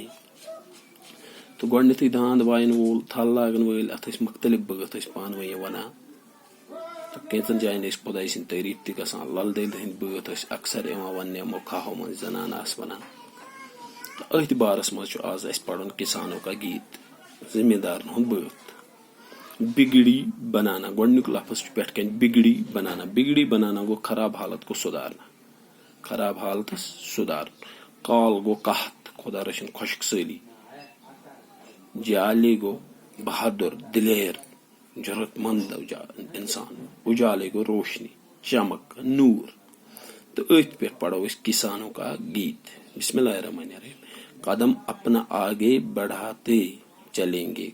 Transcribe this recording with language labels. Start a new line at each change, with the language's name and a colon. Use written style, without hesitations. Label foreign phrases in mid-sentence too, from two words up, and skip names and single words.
Kashmiri: تو گۄڈنیتھٕے داند واین وول تھل لاگن وٲلۍ اتھ ٲسۍ مختلف بٲتھ ٲسۍ پانہٕ ؤنۍ ونان تہٕ کینٛژن جاین ٲسۍ خۄداے سٕنٛدۍ تعریٖف تہِ گژھان. لل دٮ۪دِ ہٕنٛدۍ بٲتھ ٲسۍ اکثر یِوان وننہٕ یِمو کھاہو منٛز زنان آسہٕ ونان. تہٕ أتھۍ بارس منٛز چھُ آز اسہِ پرُن کسانوں کا گیت زٔمیٖندارن ہُنٛد بٲتھ.
Urdu: بگڑی بنانا
Kashmiri: گۄڈنیُک لفظ چھُ پٮ۪ٹھ کٔنۍ
Urdu: بگڑی بنانا. بگڑی بنانا گوٚو خراب حالت کو سُدھارنا.
Kashmiri: خراب حالتس سُدھارُن. کال گوٚو قحط خدا رٔچھِن خۄشک سٲلی. جالے گو بہادر دلیر ضرورت مند انسان. اجالے گو روشنی چمک نور.
Urdu: تو اتھ پہ پڑھو اس کسانوں کا گیت.
Arabic: بسم اللہ الرحمن الرحیم.
Urdu: قدم اپنا آگے بڑھاتے چلیں گے.